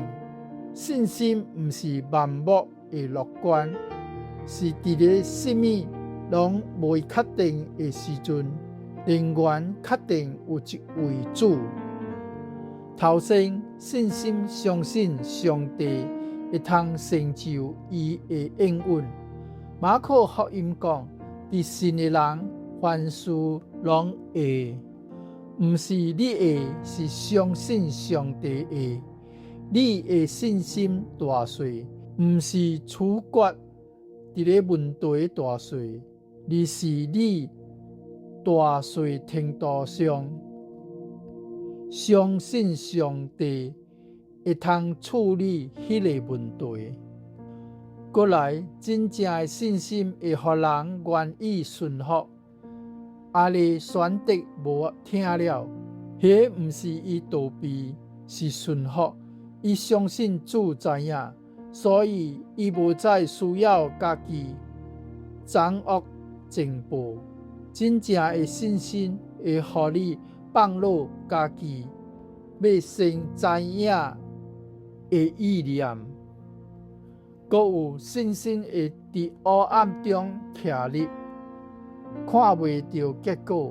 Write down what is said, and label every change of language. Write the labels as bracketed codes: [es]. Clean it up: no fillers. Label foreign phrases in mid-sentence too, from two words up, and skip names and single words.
[nan] 信心毋是盲目的樂觀，是佇咧什麼攏未確定的時陣，仍然確定有一位主。頭先信心相信上帝會通成就伊的應允。馬可福音講，佇信的人凡事攏會，毋是你會，是相信上帝會。你的信心大小，毋是取決佇咧問題大小，而是你大小程度上相信上帝會通處理迄個問題。過來，真正的信心會予人願意順服。阿里選擇無聽了，迄毋是伊逃避，是順服。伊相信主知影，所以伊無再需要家己掌握全部。真正的信心會予你放落家己要先知影的意念，閣有信心會佇黑暗中徛立，看袂到結果。